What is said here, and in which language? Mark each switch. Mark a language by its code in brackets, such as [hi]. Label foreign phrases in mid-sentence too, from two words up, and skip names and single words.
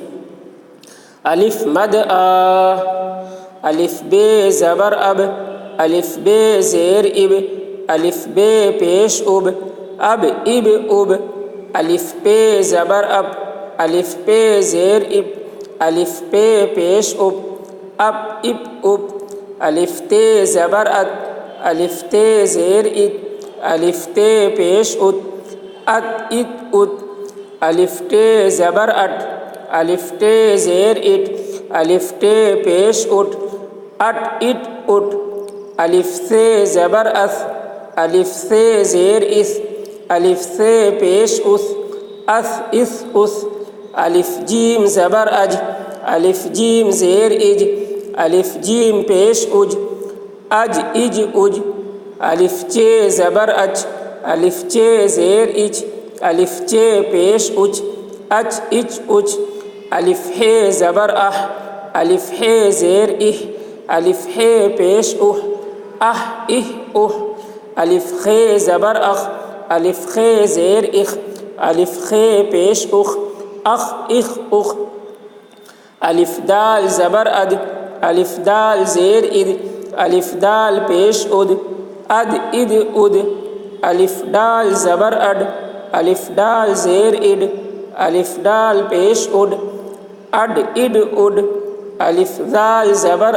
[ur] الف مد آ، الف بے زبر اب، الف بے زیر اب، الف بے پیش اب، اب اب اب، الف پہ زبر اب، الف پہ زیر اب، الف پہ پیش اب، اب اب اب، الف تے زبر ات، الف تے زیر ات، الف تے پیش ات، ات ات ات، الف ٹے زبر اٹ، الف ٹے زیر اٹ، الف ٹے پیش اٹ، اٹ اٹ اٹ، الف سے زبر اس، الف سے زیر اس، الف سے پیش اس، اس اس اس، الف جیم زبر اج، الف جیم زیر اج، الف جیم پیش اج، اج اج اج، الف چے زبر اچ، الف چے زیر اچ، الف چے پیش اچ، اچ اچ اچ، الف ہے زبر اح، الف ہے زیر اح، الف ہے پیش اح، اح اح اح، الف خے زبر اخ، الف خے زیر اخ، الف خے پیش اخ، اخ اخ اخ، الف دال زبر اد، الف دال زیر اد، الف دال پیش اد، اد اد اد، الف ڈال زبر اڈ، الف ڈال زیر اڈ، الف ڈال پیش اڈ، اڈ اڈ اڈ، الف ذال زبر